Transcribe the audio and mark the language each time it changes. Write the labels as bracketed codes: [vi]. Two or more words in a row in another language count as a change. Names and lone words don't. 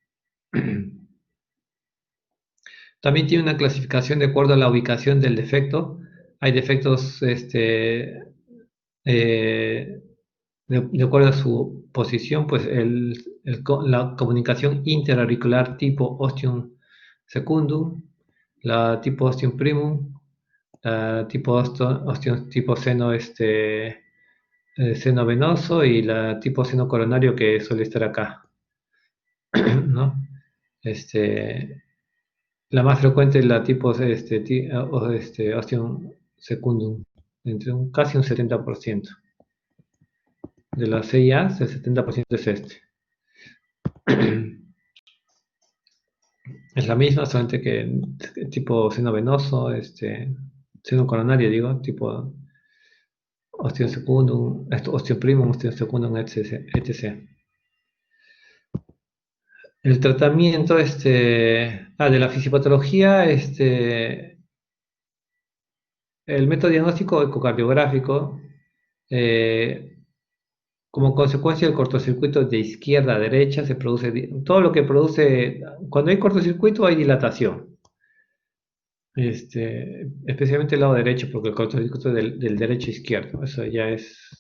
[es] También tiene una clasificación de acuerdo a la ubicación del defecto. Hay defectos eh, de acuerdo a su posición, pues la comunicación interauricular tipo [la] ostium secundum, [es] la tipo [la] ostium primum, [es] tipo ostium tipo seno, seno venoso y la tipo seno coronario que suele estar acá, ¿no? Este, la más frecuente es la tipo [la] ostium secundum, [es] casi un 70%. De las CIAs, el 70% es este. Es la misma, solamente que tipo seno venoso, seno coronario, digo, tipo [la] ostium secundum, ostium primum, ostium secundum, [es] etc. El tratamiento de la fisiopatología, el método diagnóstico ecocardiográfico, eh, como consecuencia del cortocircuito de izquierda a derecha, se produce todo lo que produce, cuando hay cortocircuito hay dilatación, especialmente el lado derecho, porque el cortocircuito del derecho a izquierdo, eso ya es.